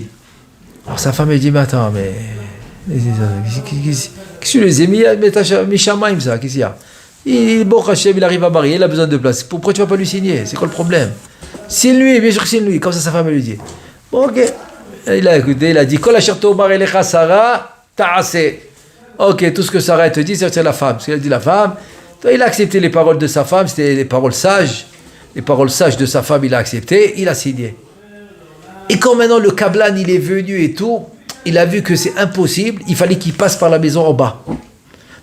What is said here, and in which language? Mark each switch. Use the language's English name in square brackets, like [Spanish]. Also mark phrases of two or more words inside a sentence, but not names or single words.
[French] Alors sa femme elle dit mais attends, mais qu'est-ce que tu les ai mis Shamaim ça, qu'est-ce qu'il y a? Il arrive à marier, il a besoin de place. Pourquoi tu vas pas lui signer? C'est quoi le problème? Signe-lui, bien sûr que signe-lui. Comme ça sa femme elle lui dit. Bon, ok. Il a écouté, il a dit [Hebrew] כל אשר תאמר אליך שרה תעשה. [French] Ok, tout ce que Sarah te dit, c'est la femme. Ce qu'elle dit la femme, il a accepté les paroles de sa femme, c'était les paroles sages. Les paroles sages de sa femme, il a accepté, il a signé. Et quand maintenant le Kablan, il est venu et tout, il a vu que c'est impossible, il fallait qu'il passe par la maison en bas.